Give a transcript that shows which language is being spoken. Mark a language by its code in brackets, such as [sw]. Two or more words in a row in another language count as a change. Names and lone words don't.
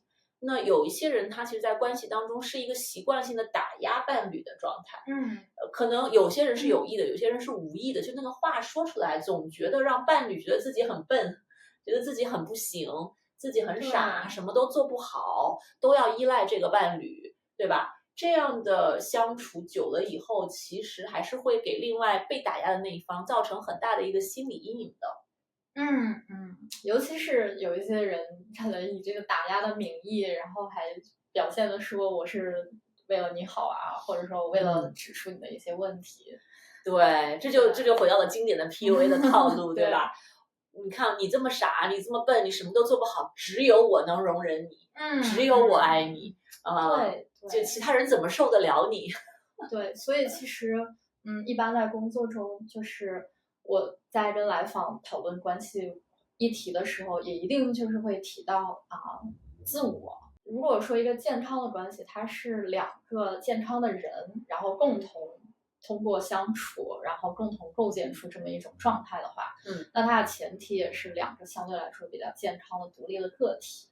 [zh] 那有一些人他其實在關係当中是一個習慣性的打壓伴侶的狀態，可能有些人是有意的，有些人是無意的，就那個話說出來總覺得讓伴侶覺得自己很笨，覺得自己很不行，自己很傻，什麼都做不好，都要依賴這個伴侶，對吧？這樣的相處久了以後，其實還是會給另外被打壓的那一方造成很大的一個心理陰影的。尤其是有一些人可能以這個打壓的名義，然後還表現的說我是為了你好啊，或者說為了指出你的一些問題。對，這就回到了經典的 PUA 的套路，对吧？你看你這麼傻，你這麼笨，你什麼都做不好，只有我能容忍你，只有我愛你，就其他人怎麼受得了你？对，所以其實一般在工作中，就是我在跟來訪討論關係議題的時候，也一定就是會提到自我。如果說一個健康的關係，它是2個健康的人，然後共同通過相處，然後共同構建出這麼一種狀態的話，那它的前提也是2個相對來說比較健康的獨立的個體。